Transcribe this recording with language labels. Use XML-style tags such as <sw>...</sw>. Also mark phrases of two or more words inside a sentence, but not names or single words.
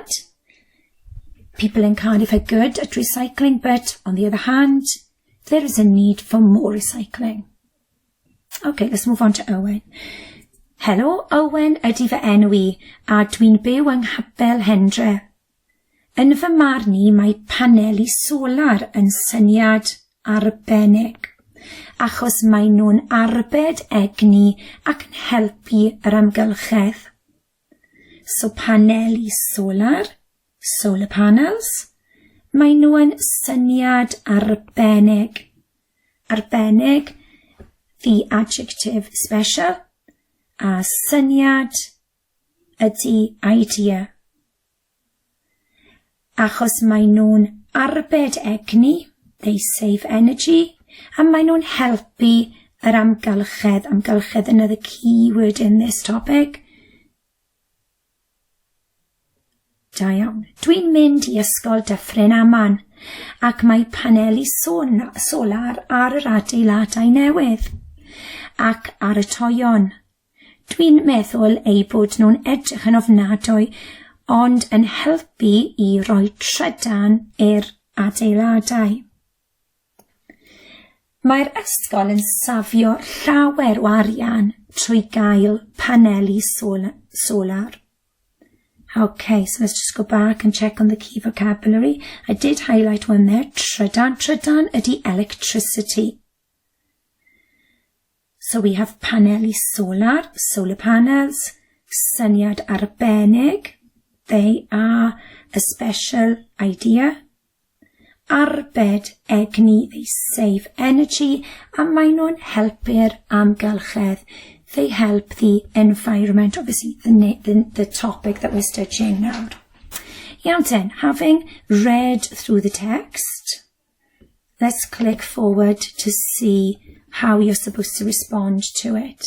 <en>People in Cardiff are good at recycling, but on the other hand, there is a need for more recycling. Okay, let's move on to Owen.</en> <cy>Helo, Owen ydy fy enw I, a dwi'n byw yng Nghabel Hendre. Yn fy marn I, mae paneli solar yn syniad arbennig, achos mae nhw'n arbed egni ac yn helpu yr amgylchedd. So paneli solar,</cy> <en>solar panels,</en> <cy>mae nhw yn syniad arbennig. Arbennig,</cy> <en>the adjective special,</en> <cy>a syniad ydy idea. Achos mae nhw'n arbed egni,</cy> <en>they save energy,</en> <cy>a mae nhw'n helpu yr amgylchedd. Amgylchedd,</cy> <en>another key word in this topic.</en> <cy>Da iawn. Dwi'n mynd I ysgol Dyffryn Aman, ac mae paneli solar ar yr adeiladau newydd, ac ar y toion. Dwi'n meddwl ei bod nhw'n edrych yn ofnadwy, ond yn helpu I roi trydan i'r adeiladau. Mae'r ysgol yn safio llawer o arian trwy gael paneli solar.</cy> <en>Okay, so let's just go back and check on the key vocabulary. I did highlight one there,</en> <cy>trydan. Trydan ydy</cy> <en>electricity. So we have</en> <cy>paneli solar,</cy> <en>solar panels,</en> <cy>syniad arbennig.</cy> <en>They are a special idea.</en> <cy>Arbed egni,</cy> <en>they save energy,</en> <cy>a mae nhw'n helpu'r amgylchedd.</cy> <en>They help the environment, obviously the topic that we're studying now. Iawn then, having read through the text, let's click forward to see how you're supposed to respond to it.</en>